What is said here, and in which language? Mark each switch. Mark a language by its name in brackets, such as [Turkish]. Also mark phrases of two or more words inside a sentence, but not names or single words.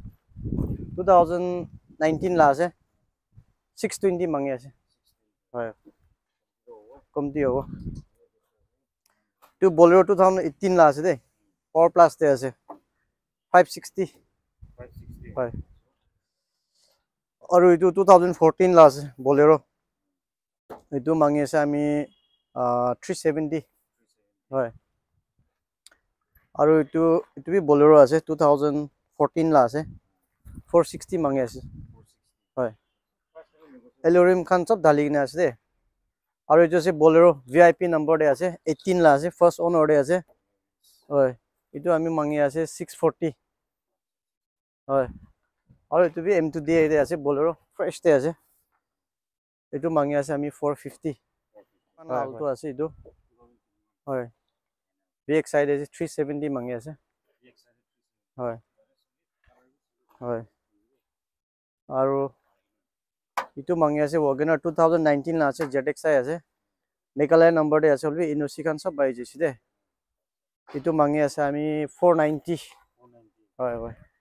[Naga Pidgin] 2019 la ase 620 mangi ase hoy komti hobo itu Bolero 2018 la ase de Power Plus te ase 560 hoy aru itu 2014 la ase Bolero itu mangi ase ami 370 hoy aru itu bi Bolero ase 2014 la ase 460 mangi ase hoy Elorim khan sob dali gina ase de aru itu ase Bolero [English] VIP number [Naga Pidgin] de ase 18 la ase [English] first owner [Naga Pidgin] de ase hoy itu ami mangi ase 640 hoy aru itu bi M2D de ase Bolero fresh de ase itu mangi ase ami 450 Alto ase itu hoy VXI de 370 mangi ase hoy aru itu mangi ase Wagoner 2019 la ase ZXI ase Meghalaya number de ase holbi Inosi khan sob bai jisi de itu mangi ase ami 490 hoy